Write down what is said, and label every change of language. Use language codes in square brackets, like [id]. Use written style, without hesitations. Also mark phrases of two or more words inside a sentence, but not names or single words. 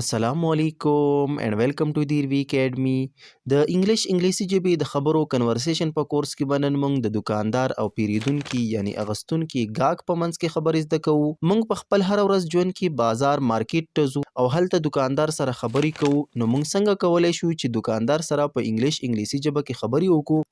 [ar] السلام علیکم [en] and welcome to the Irvi Academy. [ps] د انګلیسي ژبې د خبرو کنورسیشن په کورس کې به نن موږ د دکاندار او پیرودونکي یعنی اغوستونکي ګاګ په منځ کې خبرې زده کوو. موږ په خپل هر ورځ ژوند کې بازار مارکیټ ته ځو او هلته دکاندار سره خبرې کوو. نو موږ څنګه کولی شو چې دکاندار سره په انګلیسي ژبه کې خبرې وکړو؟